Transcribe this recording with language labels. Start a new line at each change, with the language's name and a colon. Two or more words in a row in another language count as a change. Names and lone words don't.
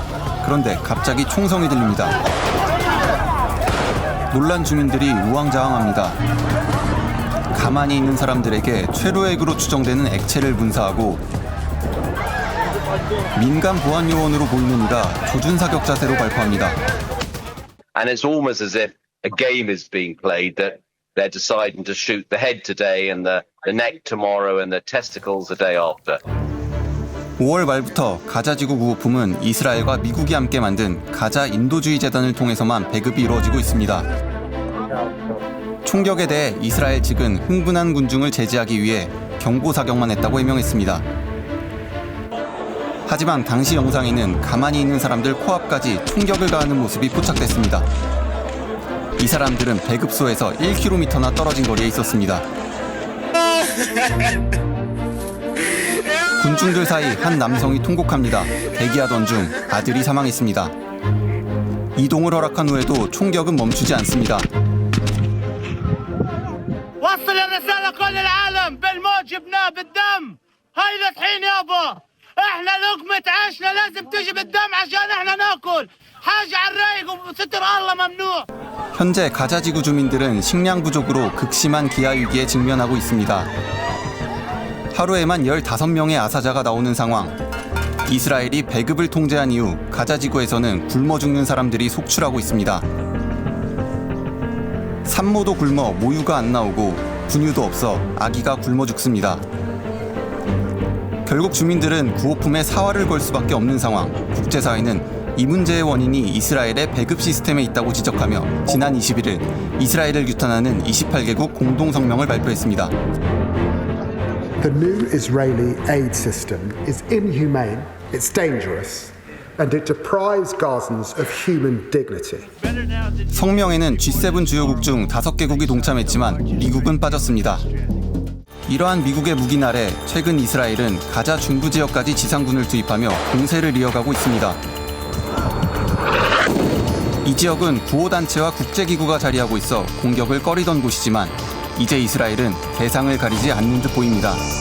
Korean: 그런데 갑자기 총성이 들립니다. 놀란 주민들이 우왕좌왕합니다. 가만히 있는 사람들에게 최루액으로 추정되는 액체를 분사하고 민간 보안 요원으로 보이는 이가 조준사격 자세로 발포합니다.
English: And it's almost as if a game is being played that they're deciding to shoot the head today and the neck tomorrow and the testicles the day after.
Korean: 5월 말부터 가자지구 구호품은 이스라엘과 미국이 함께 만든 가자 인도주의 재단을 통해서만 배급이 이루어지고 있습니다. 총격에 대해 이스라엘 측은 흥분한 군중을 제지하기 위해 경고 사격만 했다고 해명했습니다. 하지만 당시 영상에는 가만히 있는 사람들 코앞까지 총격을 가하는 모습이 포착됐습니다. 이 사람들은 배급소에서 1km나 떨어진 거리에 있었습니다. 군중들 사이 한 남성이 통곡합니다. 대기하던 중 아들이 사망했습니다. 이동을 허락한 후에도 총격은 멈추지 않습니다.
Arabic: وصل الرسالة كل العالم بالموت جبناه بالدم هاي الحين يابا احنا لقمة عيشنا لازم تجي بالدم عشان احنا ناكل حاجة على الرايق وستر الله ممنوع.
Korean: 현재 가자 지구 주민들은 식량 부족으로 극심한 기아 위기에 직면하고 있습니다. 하루에만 15명의 아사자가 나오는 상황. 이스라엘이 배급을 통제한 이후 가자 지구에서는 굶어 죽는 사람들이 속출하고 있습니다. 산모도 굶어 모유가 안 나오고 분유도 없어 아기가 굶어 죽습니다. 결국 주민들은 구호품에 사활을 걸 수밖에 없는 상황. 국제사회는 이 문제의 원인이 이스라엘의 배급 시스템에 있다고 지적하며 지난 21일 이스라엘을 규탄하는 28개국 공동성명을 발표했습니다.
English: The new Israeli aid system is inhumane, it's dangerous, and it deprives Gazans of human dignity.
Korean: 성명에는 G7 주요국 중 5개국이 동참했지만 미국은 빠졌습니다. 이러한 미국의 묵인 아래 최근 이스라엘은 가자 중부 지역까지 지상군을 투입하며 공세를 이어가고 있습니다. 이 지역은 구호단체와 국제기구가 자리하고 있어 공격을 꺼리던 곳이지만 이제 이스라엘은 대상을 가리지 않는 듯 보입니다.